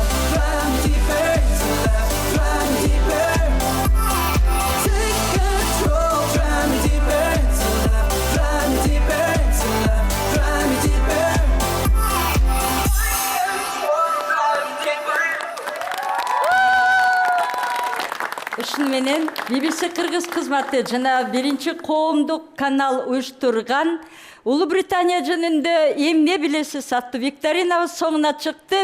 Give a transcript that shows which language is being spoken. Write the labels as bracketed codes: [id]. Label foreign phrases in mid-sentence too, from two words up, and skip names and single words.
[en] Drive me deeper into love. Drive me deeper. Take control, drive me deeper into love. Drive me deeper into love. Drive me deeper. [ky] Ишин менен BBC Кыргыз кызматы жана биринчи коомдук канал уюштурган Улуу Британия жөнүндө эмне билесиз аттуу викторинабыз соңуна чыкты.